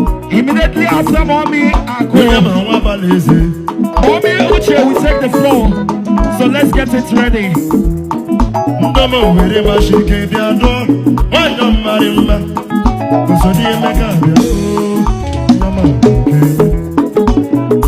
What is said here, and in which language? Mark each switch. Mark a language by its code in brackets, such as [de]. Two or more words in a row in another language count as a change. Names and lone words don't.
[en] Immediately after Mommy Aku, [ig] Onye ma nwa abalị eze. [en] Mommy Uche will take the floor. So let's get it ready. [ig] Ndị ọma Owerri ma shi ike bịa dọọ. Nwanyị ọma dị mma. Ozodi Emeka bịa dọọ. Ndị ọma Owerri.